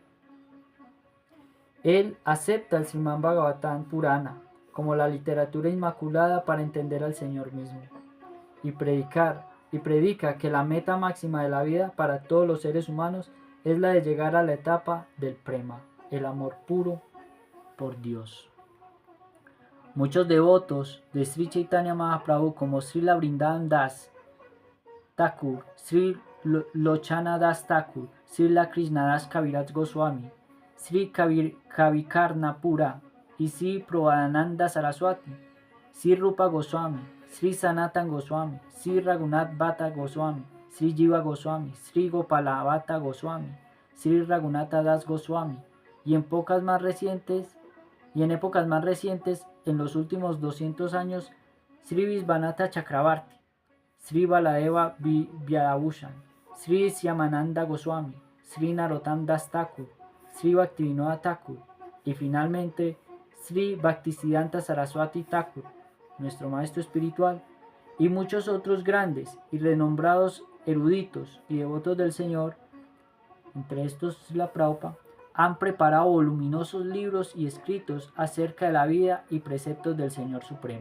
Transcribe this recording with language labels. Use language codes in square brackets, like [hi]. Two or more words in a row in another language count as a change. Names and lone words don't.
[es] Él acepta el Srimad Bhagavatam Purana como la literatura inmaculada para entender al Señor mismo y predica que la meta máxima de la vida para todos los seres humanos es la de llegar a la etapa del prema, el amor puro por Dios. Muchos devotos de Sri Chaitanya Mahaprabhu como Srila Vrindavan Das Thakur, Sri Lochana Das Thakur, Srila Krishnadas Kaviraj Goswami, Sri Kavikarna Pura y Sri Prabodhananda Saraswati, Sri Rupa Goswami, Sri Sanatan Goswami, Sri Raghunath Bhatta Goswami, Sri Jiva Goswami, Sri Gopala Bhatta Goswami, Sri Raghunatha Das Goswami, y en épocas más recientes, en los últimos 200 años, Sri Visvanatha Chakravarti, Sri Baladeva Vyadabhushan, Sri Syamananda Goswami, Sri Narottam Das Thakur, Sri Bhaktivinoda Thakur y finalmente Sri Bhaktisiddhanta Saraswati Thakur, nuestro maestro espiritual, y muchos otros grandes y renombrados eruditos y devotos del Señor, entre estos Srila Prabhupada, han preparado voluminosos libros y escritos acerca de la vida y preceptos del Señor Supremo.